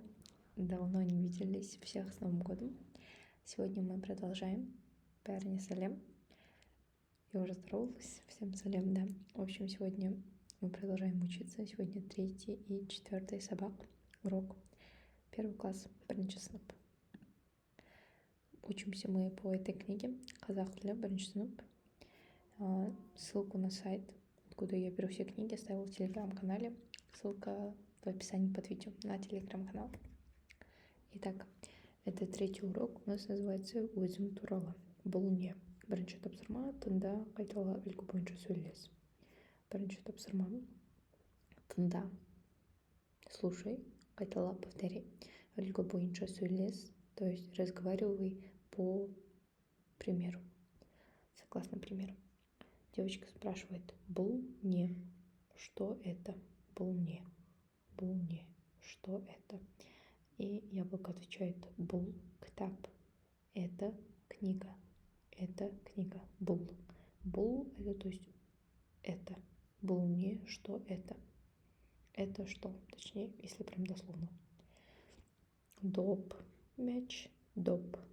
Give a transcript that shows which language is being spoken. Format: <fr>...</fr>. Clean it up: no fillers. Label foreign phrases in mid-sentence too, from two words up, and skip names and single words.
<ru>Давно не виделись, всех с Новым годом. Сегодня мы продолжаем Пиарни Салем. Я уже здоровалась, всем салем, да. В общем, сегодня мы продолжаем учиться. Сегодня 3 и 4 сабак, урок. 1 класс,</ru> <kk>бірінші сынып.</kk> <ru>Учимся мы по этой книге «Казах тілі, бірінші сынып». Ссылку на сайт, откуда я беру все книги, оставила в телеграм-канале. Ссылка в описании под видео на телеграм-канал. Итак, это 3-й урок, у нас называется</ru> <kk>«Өзім туралы». Бұл не. Бірінші тапсырма, тыңда, қайтала, үлгі бойынша сөйлес. Бірінші тапсырма, тыңда, слушай, қайтала, повтори. Үлгі бойынша сөйлес,</kk> <ru>то есть разговаривай по примеру, согласно примеру. Девочка спрашивает:</ru> <kk>«Бұл не,</kk> <ru>что это?»</ru> <kk>«Бұл не,</kk> <ru>что это?» И яблоко отвечает:</ru> <kk>«Бұл кітап,</kk> <ru>это книга,</ru> <kk>бұл».</kk> <ru>Бұл это, то есть это.</ru> <kk>Бұл не,</kk> <ru>что это? Это что? Точнее, если прям дословно.</ru> <kk>Доп, мяч, доп.</kk>